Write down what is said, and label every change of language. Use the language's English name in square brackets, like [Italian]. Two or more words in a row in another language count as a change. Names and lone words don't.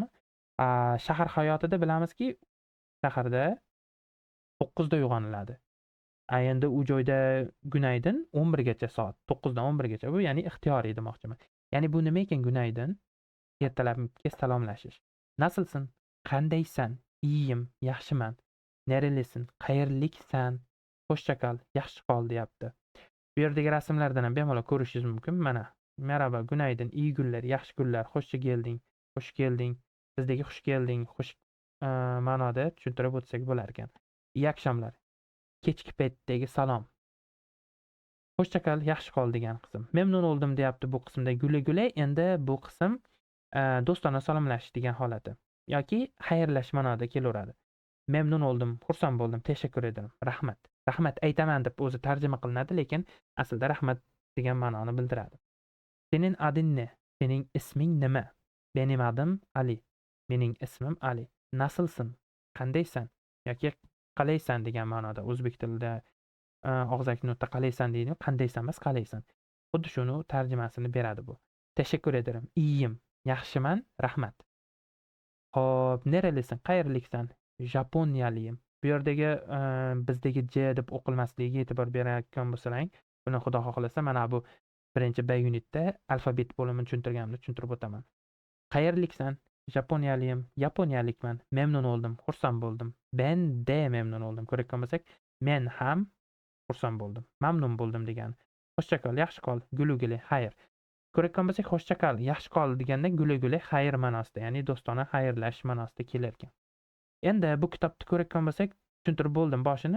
[Uzbek] Shahar hayotida bilamizki, shaharda 9 da uyg'oniladi. Endi u joyda gunaydin 11 gacha soat, 9 dan 11 gacha. Bu ya'ni ixtiyoriy demoqchiman. Ya'ni bu nima ekan gunaydin? Ertalabki salomlashish. Nasılsın? Qandaysan? Iyiyim, yaxshiman. [Turkish] Nerelisin? Qayerliksan? Hoşça kal, [Uzbek] yaxshi qol deyapti. Bu yerdagi rasmlardan ham bemalol ko'rishingiz mumkin. Mana, [Turkish] merhaba, gunaydin, iyi günler, [Uzbek] yaxshi kunlar, [Turkish] hoşça gelding, [Uzbek] xush kelding, bizdagi xush kelding, xush ma'noda tushuntirib o'tsak bo'lar ekan. [Turkish] İyi akşamlar. [Uzbek] Kechki paytdagi salom. [Turkish] Hoşça kal, [Uzbek] yaxshi qol degan qism. [Turkish] Memnun oldum [Uzbek] deyapti bu qismda [Turkish] gule gule. [Uzbek] Endi bu qism do'stona salomlashish degan holati yoki xayrlash ma'noda kelaveradi. [Turkish] Memnun oldum, [Uzbek] xursand bo'ldim, [Turkish] tashakkur ederim, [Uzbek] rahmat. Rahmat aytaman deb o'zi tarjima qilinadi, lekin aslida rahmat degan ma'noni bildiradi. [Turkish] Sening ading ne? [Uzbek] Sening isming nima? [Turkish] Benim adım Ali. [Uzbek] Mening ismim Ali. Nasılsın? Qandaysan? Yoki qalaysan degan ma'noda o'zbek tilida og'zaki nutqda qalaysan deydi. Qandaysan emas, qalaysan. Xuddi shuni tarjimasini beradi bu. [Turkish] Teşekkür ederim. İyiyim. [Uzbek] Yaxshiman. Rahmat. Xo'p, neralisan? Qayerliksan? [Turkish] Japoniyaliyim. [Uzbek] Bu yerdagi bizdagi J deb o'qilmasligiga e'tibor berayotgan bo'lsalaring, buni xudo xohlasa mana bu birinchi B unitda alfabet bo'limini tushuntirganimda tushuntirib o'taman. Qayerliksan? Japoniyaliyim. Yaponiyalikman. [Turkish] Memnun oldum. [Uzbek] Xursand bo'ldim. [Turkish] Ben de memnun oldum. [Uzbek] Ko'rayotgan bo'lsak, men ham xursand bo'ldim. Mamnun bo'ldim degani. [Turkish] Hoşça kal, [Uzbek] yaxshi qol, [Turkish] guli-guli, [Uzbek] xayr. Ko'rayotgan bo'lsak, [Turkish] hoşça kal, [Uzbek] yaxshi qol deganda [Turkish] guli-guli, [Uzbek] xayr ma'nosida, ya'ni do'stona xayrlashish ma'nosida kelar ekan. Endi bu kitobni ko'rayotgan bo'lsak, tushuntirib bo'ldim boshini.